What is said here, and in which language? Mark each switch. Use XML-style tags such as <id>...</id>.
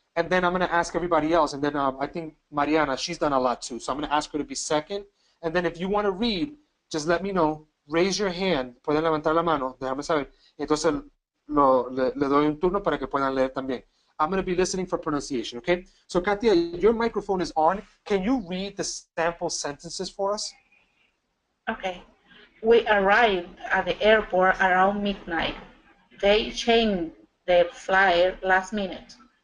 <en>And then I'm going to ask everybody else. And then I think Mariana, she's done a lot too. So I'm going to ask her to be second. And then if you want to read, just let me know. Raise your hand.</en> <es>Pueden levantar la mano. Déjame saber. Entonces le doy un turno para que puedan leer también.</es> <en>I'm going to be listening for pronunciation, okay? So Katia, your microphone is on. Can you read the sample sentences for us? Okay. We arrived at the airport around midnight. They changed the flyer last minute.</en>